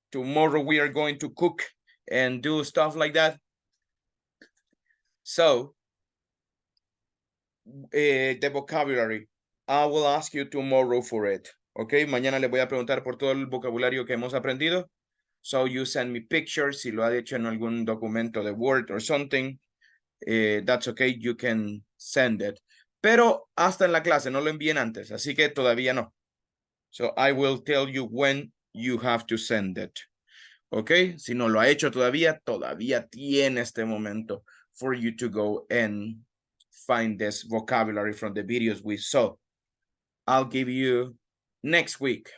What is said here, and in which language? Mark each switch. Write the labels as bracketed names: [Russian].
[English] Tomorrow we are going to cook and do stuff like that. So, the vocabulary, I will ask you tomorrow for it. [Spanish] Okay, mañana le voy a preguntar por todo el vocabulario que hemos aprendido. [English] So you send me pictures, [Spanish] si lo ha hecho en algún documento de Word [English] or something, that's okay, you can send it. [Spanish] Pero hasta en la clase, no lo envíen antes, así que todavía no. [English] So I will tell you when you have to send it. Okay, [Spanish] si no lo ha hecho todavía tiene este momento [English] for you to go and find this vocabulary from the videos we saw. I'll give you next week.